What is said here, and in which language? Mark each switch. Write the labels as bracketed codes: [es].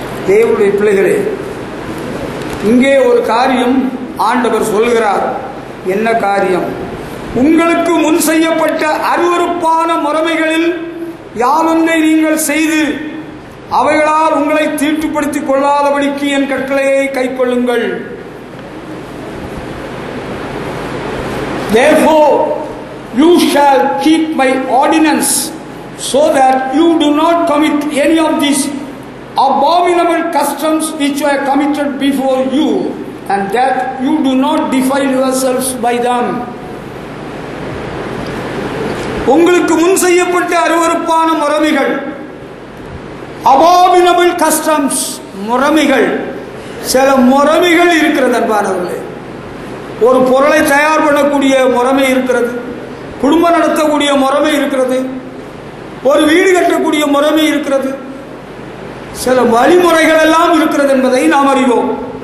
[ta] தேவனுடைய பிள்ளைகளே, இங்கே ஒரு காரியம் ஆண்டவர் சொல்கிறார். என்ன காரியம்? உங்களுக்கு முன் செய்யப்பட்ட அருவருப்பான முறைமைகளில் யாதொன்றை நீங்கள் செய்து அவைகளால் உங்களை தீட்டுப்படுத்திக் கொள்ளாதபடிக்கு என் கட்டளையை கைக்கொள்ளுங்கள். [en] Therefore you shall keep my ordinance, so that you do not commit any of these abominable customs which were committed before you, and that you do not defile yourselves by them. [ta] உங்களுக்கு முன் செய்யப்பட்ட அருவருப்பான முறைமைகள், [en] abominable customs, [ta] முறைமைகள். சில முறைமைகள் இருக்கிறது அன்பானவர்களே. ஒரு பொருளை தயார் பண்ணக்கூடிய முறைமை இருக்கிறது, குடும்பம் நடத்தக்கூடிய முறைமை இருக்கிறது, ஒரு வீடு கட்டக்கூடிய முறைமை இருக்கிறது, சில வழிமுறைகள் எல்லாம் இருக்கிறது என்பதை நாம் அறிவோம்.